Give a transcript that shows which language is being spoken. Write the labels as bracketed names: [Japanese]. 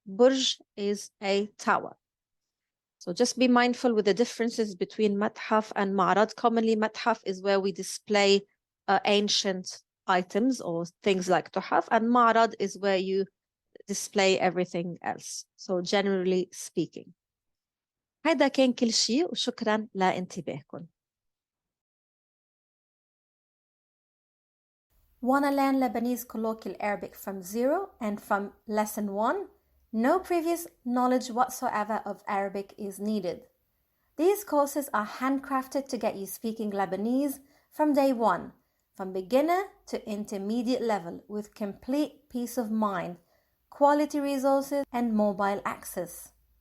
[English] برج is a tower. So just be mindful with the differences between mathaf and ma'rad. Commonly, mathaf is where we display ancient items or things like tuhaf, and ma'rad is where you display everything else. So generally speaking. [Arabic] هذا كان كل شيء وشكرا لانتباهكم. [English] Wanna learn Lebanese colloquial Arabic from zero and from lesson 1? No previous knowledge whatsoever of Arabic is needed. These courses are handcrafted to get you speaking Lebanese from day one, from beginner to intermediate level, with complete peace of mind, quality resources, and mobile access.